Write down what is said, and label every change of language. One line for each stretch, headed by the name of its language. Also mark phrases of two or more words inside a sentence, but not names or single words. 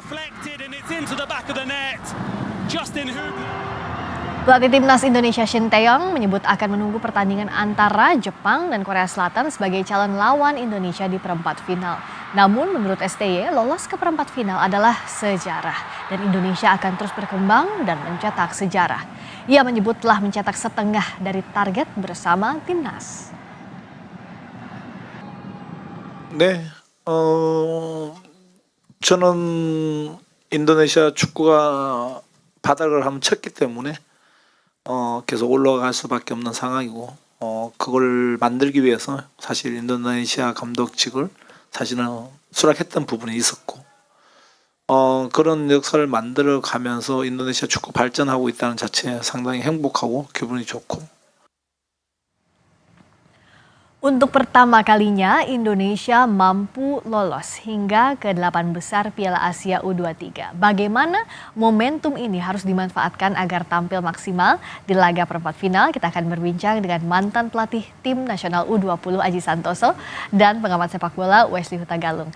Indonesian: Pelatih Timnas Indonesia Shin Tae-yong menyebut akan menunggu pertandingan antara Jepang dan Korea Selatan sebagai calon lawan Indonesia di perempat final. Namun menurut STY, lolos ke perempat final adalah sejarah dan Indonesia akan terus berkembang dan mencetak sejarah. Ia menyebut telah mencetak setengah dari target bersama Timnas.
Korean: 네, 저는 인도네시아 축구가 바닥을 한번 쳤기 때문에 계속 올라갈 수밖에 없는 상황이고 그걸 만들기 위해서 사실 인도네시아 감독직을 사실은 수락했던 부분이 있었고 그런 역사를 만들어 가면서 인도네시아 축구 발전하고 있다는 자체에 상당히 행복하고 기분이 좋고.
Indonesian: Untuk pertama kalinya Indonesia mampu lolos hingga ke 8 besar Piala Asia U23. Bagaimana momentum ini harus dimanfaatkan agar tampil maksimal di laga perempat final? Kita akan berbincang dengan mantan pelatih tim nasional U20 Aji Santoso dan pengamat sepak bola Wesley Hutagalung.